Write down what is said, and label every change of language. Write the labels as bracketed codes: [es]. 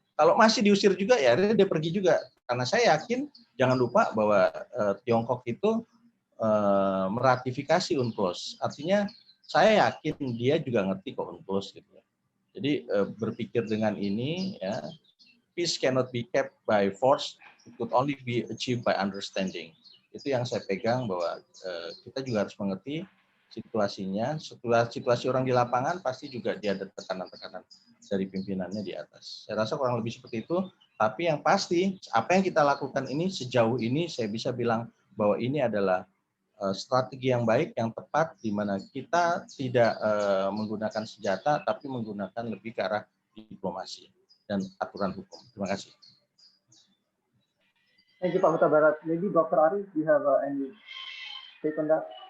[id] Kalau masih diusir juga ya dia pergi juga. Karena saya yakin jangan lupa bahwa Tiongkok itu meratifikasi UNCLOS. Artinya saya yakin dia juga ngerti kok UNCLOS gitu. Jadi berpikir dengan ini ya. [en] Peace cannot be kept by force, it could only be achieved by understanding. [id] Itu yang saya pegang bahwa kita juga harus mengerti situasinya. Setelah situasi orang di lapangan, pasti juga dia ada tekanan-tekanan dari pimpinannya di atas. Saya rasa kurang lebih seperti itu. Tapi yang pasti, apa yang kita lakukan ini sejauh ini saya bisa bilang bahwa ini adalah strategi yang baik, yang tepat, di mana kita tidak menggunakan senjata, tapi menggunakan lebih ke arah diplomasi dan aturan hukum. Terima kasih. [en] Thank you, Pak Huta Barat. Maybe Dr. Ari, do you have any take on that?